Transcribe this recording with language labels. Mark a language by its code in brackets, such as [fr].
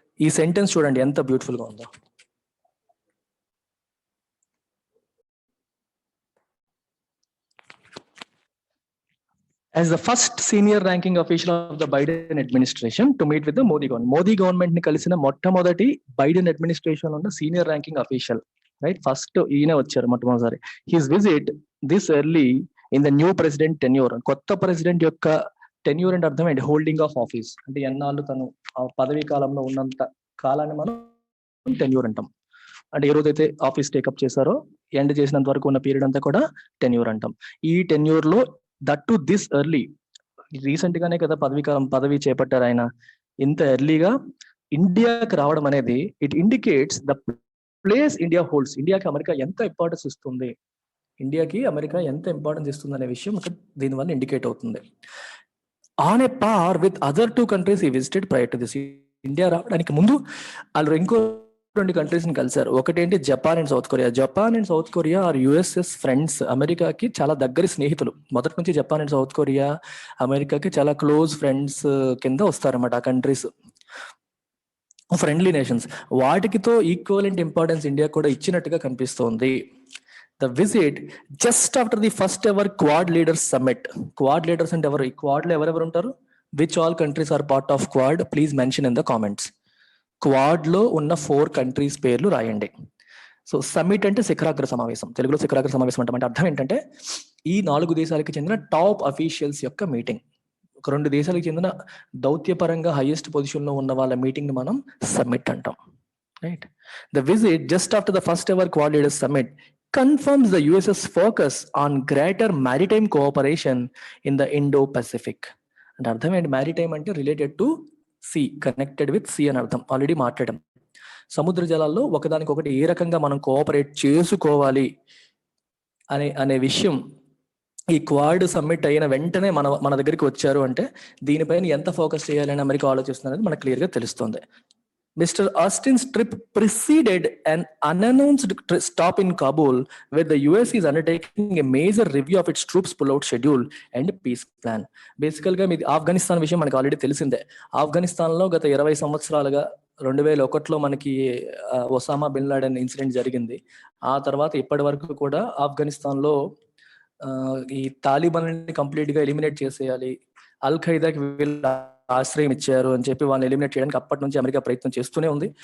[te] ఈ సెంటెన్స్ చూడండి ఎంత బ్యూటిఫుల్ గా ఉందో. [en] As the first senior ranking official of the Biden administration to meet with the Modi government. [te] Modi government ని కలిసిన మొట్టమొదటి బైడెన్ అడ్మినిస్ట్రేషన్ ఉన్న senior ranking official, right? [en] first [te] ఈయన వచ్చారు మొట్టమొదటిసారి. [en] His visit this early in the new president tenure. [te] కొత్త president యొక్క tenure అంటే అర్థం ఏంటి? [en] holding of office [te] అంటే ఎన్నాళ్ళు తను పదవీ కాలంలో ఉన్నంత కాలాన్ని మనం టెన్యూర్ అంటాం. అంటే ఏ రోజైతే ఆఫీస్ టేకప్ చేశారో ఎండ్ చేసినంత వరకు ఉన్న పీరియడ్ అంతా కూడా టెన్యూర్ అంటాం. ఈ టెన్యూర్ లో [en] that to this early, [te] recent గానే కదా పదవీ చేపట్టారు ఆయన. ఇంత ఎర్లీగా ఇండియాకి రావడం అనేది [en] It indicates the place India holds. [te] ఇండియాకి అమెరికా ఎంత ఇంపార్టెన్స్ ఇస్తుంది, ఇండియాకి అమెరికా ఎంత ఇంపార్టెన్స్ ఇస్తుంది అనే విషయం ఇక్కడ దీనివల్ల ఇండికేట్ అవుతుంది. [en] On a par with other 2 countries he visited prior to this. [te] India రావడానికి ముందు వాళ్ళు ఇంకో 2 countries ని కలిశారు. ఒకటేంటి [en] Japan and South Korea. Japan and South Korea are US's friends, [te] అమెరికాకి చాలా దగ్గరి స్నేహితులు. మొదటి నుంచి జపాన్ అండ్ సౌత్ కొరియా అమెరికాకి చాలా క్లోజ్ ఫ్రెండ్స్ కింద వస్తారన్నమాట. ఆ countries friendly nations. వాటికితో equivalent importance India కూడా ఇచ్చినట్టుగా కనిపిస్తోంది. [en] The visit just after the first ever Quad Leaders Summit. [te] Quad Leaders అంటే ఎవరు? ఈ Quad లో ఎవరెవరు ఉంటారు? [en] Which all countries are part of Quad? Please mention in the comments. [te] Quad లో ఉన్న 4 countries పేర్లు రాయండి. సో సమ్మిట్ అంటే శిఖరాగ్ర సమావేశం. తెలుగులో శిఖరాగ్ర సమావేశం అంటే అర్థం ఏంటంటే ఈ 4 దేశాలకు చెందిన టాప్ అఫీషియల్స్ యొక్క మీటింగ్. ఒక 2 దేశాలకు చెందిన దౌత్యపరంగా హైయెస్ట్ పొజిషన్ లో ఉన్న వాళ్ళ మీటింగ్ ని మనం సమ్మిట్ అంటాం. [en] Right. The visit just after the first ever Quad Leaders Summit confirms the US's focus on greater maritime cooperation in the Indo-Pacific. [te] అంటే అర్థం ఏంటి? మ్యారిటైమ్ అంటే [en] related to sea, connected with sea [te] అని అర్థం. Already మాట్లాడాం. సముద్ర జలాల్లో ఒకదానికొకటి ఏ రకంగా మనం కోఆపరేట్ చేసుకోవాలి అనే విషయం ఈ క్వాడ్ సమ్మిట్ అయిన వెంటనే మన దగ్గరికి వచ్చారు అంటే దీనిపైన ఎంత ఫోకస్ చేయాలని అమెరికా ఆలోచిస్తున్నది మనకు క్లియర్ గా తెలుస్తుంది. [en] Mr. Austin's trip preceded an unannounced stop in Kabul, where the US is undertaking a major review of its troops pull-out schedule and peace plan. [te] బేసికల్గా మీది ఆఫ్ఘనిస్తాన్ విషయం మనకు ఆల్రెడీ తెలిసిందే. ఆఫ్ఘనిస్తాన్లో గత 20 సంవత్సరాలుగా 2001లో మనకి ఒసామా బిన్ లాడెన్ ఇన్సిడెంట్ జరిగింది. ఆ తర్వాత ఇప్పటి వరకు కూడా ఆఫ్ఘనిస్తాన్లో ఈ తాలిబాన్ని కంప్లీట్ గా ఎలిమినేట్ చేసేయాలి, అల్ ఖైదాకి వీళ్ళు ఆశ్రయం ఇచ్చారు అని చెప్పి వాళ్ళని ఎలిమినేట్ చేయడానికి అప్పటి నుంచి అమెరికా ప్రయత్నం చేస్తూనే ఉంది.